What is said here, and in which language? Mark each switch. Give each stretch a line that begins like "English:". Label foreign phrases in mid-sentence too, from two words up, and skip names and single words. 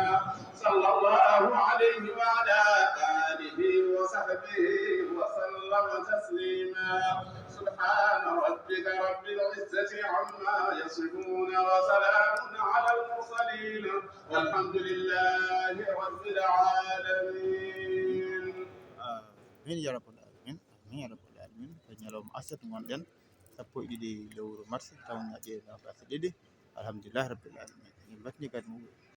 Arabic: صلى الله عليه وعلى آله وصحبه وسلم تسليما. سبحان ربك رب العزة عما يصفون وسلام على المرسلين والحمد لله رب العالمين.
Fula: min
Arabic: يا رب العالمين آمين يا رب العالمين
Fula: ko ñalawma aset gonɗen sappo e ɗiɗi lewru mars tawnaɗe nogas e ɗiɗi
Arabic: الحمد لله رب العالمين
Fula: min batni kadi